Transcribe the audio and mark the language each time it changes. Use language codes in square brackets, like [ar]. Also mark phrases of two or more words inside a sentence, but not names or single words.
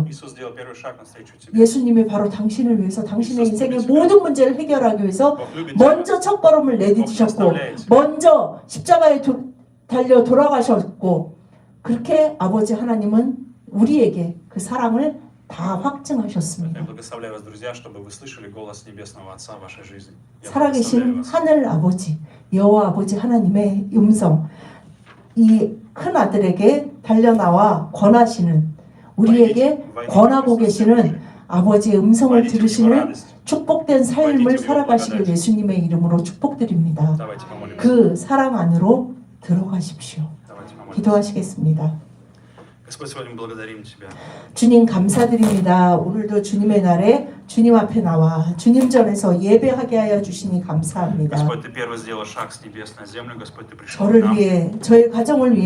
[ko] 예수님이 바로 당신을 위해서 당신의 인생의 모든 문제를 해결하기 위해서 먼저 첫걸음을 내디디셨고 먼저 십자가에 달려 돌아가셨고 그렇게 아버지 하나님은 우리에게 그 사랑을 다 다 [ru] Я [ko] 확증하셨습니다. [ru] благословляю вас, друзья, чтобы вы слышали голос Небесного Отца в вашей жизни. Я благословляю [ko] 살아계신 [ru] вас. [ko] 하늘 아버지, 여호와 아버지 하나님의 음성, 이 큰 아들에게 달려나와 권하시는, 우리에게 권하고 계시는 아버지의 음성을 [ru] Войдите в Его [ko] 들으시는 [ru] радость. [ko] 축복된 삶을 살아가시길 예수님의 이름으로 축복드립니다. [ru] Давайте помолимся. [ko] 그 사랑 안으로 들어가십시오. [ru] Давайте помолимся. [ko] 기도하시겠습니다. [ru] Господь, сегодня мы благодарим Тебя. [ko] 주님 감사드립니다. 오늘도 주님의 날에 주님 앞에 나와 주님 전에서 예배하게 하여 주시니 감사합니다. [ru] Господь, Ты первый сделал шаг с небес на землю. Господь, Ты пришел к [ko] 저를 [ru] нам. [ko] 위해, 저의 가정을 위해